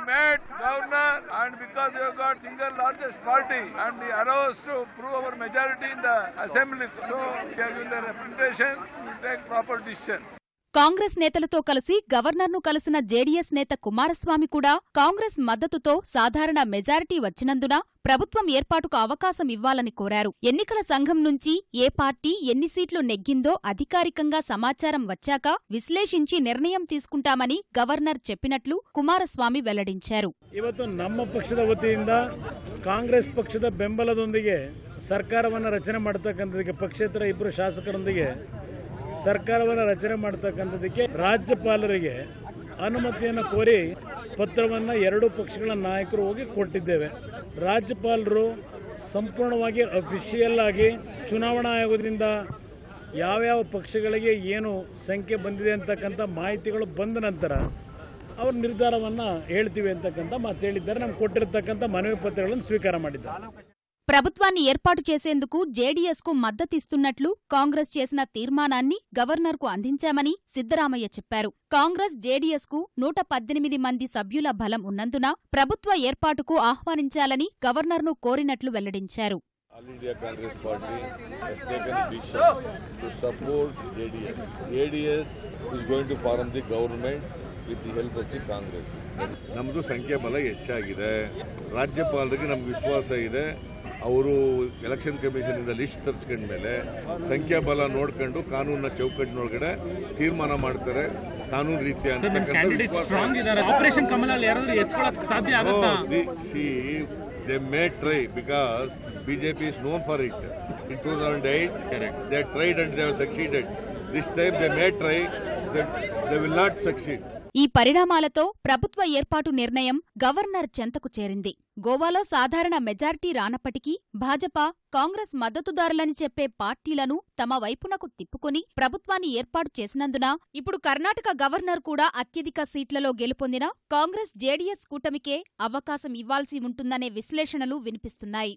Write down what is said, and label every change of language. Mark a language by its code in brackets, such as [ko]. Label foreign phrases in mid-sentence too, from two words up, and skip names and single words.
[te] కాంగ్రెస్ నేతలతో కలిసి గవర్నర్ను కలిసిన జేడీఎస్ నేత కుమారస్వామి కూడా కాంగ్రెస్ మద్దతుతో సాధారణ మెజారిటీ వచ్చినందున ప్రభుత్వం ఏర్పాటుకు అవకాశం ఇవ్వాలని కోరారు. ఎన్నికల సంఘం నుంచి ఏ పార్టీ ఎన్ని సీట్లు నెగ్గిందో అధికారికంగా సమాచారం వచ్చాక విశ్లేషించి నిర్ణయం తీసుకుంటామని గవర్నర్ చెప్పినట్లు కుమారస్వామి వెల్లడించారు. [kn] ಇವತ್ತು ನಮ್ಮ ಪಕ್ಷದ ವತಿಯಿಂದ ಕಾಂಗ್ರೆಸ್ ಪಕ್ಷದ ಬೆಂಬಲದೊಂದಿಗೆ ಸರ್ಕಾರವನ್ನು ರಚನೆ ಮಾಡತಕ್ಕಂಥದಕ್ಕೆ ಪಕ್ಷೇತರ ಇಬ್ಬರು ಶಾಸಕರೊಂದಿಗೆ ಸರ್ಕಾರವನ್ನು ರಚನೆ ಮಾಡತಕ್ಕಂಥದಕ್ಕೆ ರಾಜ್ಯಪಾಲರಿಗೆ ಅನುಮತಿಯನ್ನು ಕೋರಿ ಪತ್ರವನ್ನು ಎರಡೂ ಪಕ್ಷಗಳ ನಾಯಕರು ಹೋಗಿ ಕೊಟ್ಟಿದ್ದೇವೆ. ರಾಜ್ಯಪಾಲರು ಸಂಪೂರ್ಣವಾಗಿ ಅಫಿಷಿಯಲ್ ಆಗಿ ಚುನಾವಣಾ ಆಯೋಗದಿಂದ ಯಾವ್ಯಾವ ಪಕ್ಷಗಳಿಗೆ ಏನು ಸಂಖ್ಯೆ ಬಂದಿದೆ ಅಂತಕ್ಕಂಥ ಮಾಹಿತಿಗಳು ಬಂದ ನಂತರ ಅವ್ರ ನಿರ್ಧಾರವನ್ನು ಹೇಳ್ತೀವಿ ಅಂತಕ್ಕಂಥ ಮಾತು ಹೇಳಿದ್ದಾರೆ. ನಮ್ಗೆ ಕೊಟ್ಟಿರತಕ್ಕಂಥ ಮನವಿ ಪತ್ರಗಳನ್ನು ಸ್ವೀಕಾರ ಮಾಡಿದ್ದಾರೆ. [te] ప్రభుత్వాన్ని ఏర్పాటు చేసేందుకు జేడీఎస్కు మద్దతిస్తున్నట్లు కాంగ్రెస్ చేసిన తీర్మానాన్ని గవర్నర్కు అందించామని సిద్దరామయ్య చెప్పారు. కాంగ్రెస్, జేడీఎస్కు 118 మంది సభ్యుల బలం ఉన్నందున ప్రభుత్వ ఏర్పాటుకు ఆహ్వానించాలని గవర్నర్ను కోరినట్లు వెల్లడించారు. [en] All India Congress Party has taken a decision to support JDS. JDS is going to form the government with the help of the Congress. [kn] ನಮ್ಮದು ಸಂಖ್ಯಾಬಲ ಹೆಚ್ಚಾಗಿದೆ. ರಾಜ್ಯಪಾಲರಿಗೆ ನಮ್ಗೆ ವಿಶ್ವಾಸ ಇದೆ. ಅವರು [en] election commission [kn] ಇಂದ ಲಿಸ್ಟ್ ತರಿಸ್ಕೊಂಡ ಮೇಲೆ ಸಂಖ್ಯಾಬಲ ನೋಡ್ಕೊಂಡು ಕಾನೂನಿನ ಚೌಕಟ್ಟಿನೊಳಗಡೆ ತೀರ್ಮಾನ ಮಾಡ್ತಾರೆ. ಕಾನೂನು ರೀತಿಯ ಆಪರೇಷನ್ ಕಮಲಲ್ಲಿ ಯಾರಾದ್ರೂ ಎತ್ಕೊಳ್ಳೋಕೆ ಸಾಧ್ಯ ಆಗುತ್ತಾ? [en] They may try because BJP is known for it. In 2008, they tried and they have succeeded. This time they may try, they will not succeed. [te] ఈ పరిణామాలతో ప్రభుత్వ ఏర్పాటు నిర్ణయం గవర్నర్ చెంతకు చేరింది. గోవాలో సాధారణ మెజారిటీ రానప్పటికీ భాజపా, కాంగ్రెస్ మద్దతుదారులని చెప్పే పార్టీలను తమ వైపునకు తిప్పుకుని ప్రభుత్వాన్ని ఏర్పాటు చేసినందున ఇప్పుడు కర్ణాటక గవర్నర్ కూడా అత్యధిక సీట్లలో గెలుపొందిన కాంగ్రెస్, జేడీఎస్ కూటమికే అవకాశం ఇవ్వాల్సి ఉంటుందనే విశ్లేషణలు వినిపిస్తున్నాయి.